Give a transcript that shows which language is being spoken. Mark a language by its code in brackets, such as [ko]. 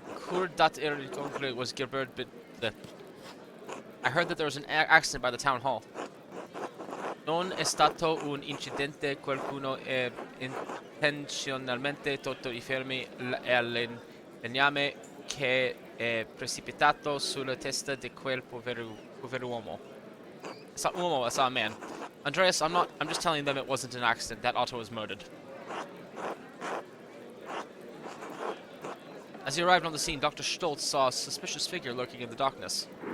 [en] Was Gilbert, but I heard that there was an accident by the town hall. [it] Non è stato un incidente, qualcuno è intenzionalmente tolto i fermi e legname che è precipitato sulla testa di quel povero uomo. [en] It's not uomo, I saw a man. Andreas, I'm just telling them it wasn't an accident. That Otto was murdered. As he arrived on the scene, Dr. Stolz saw a suspicious figure lurking in the darkness.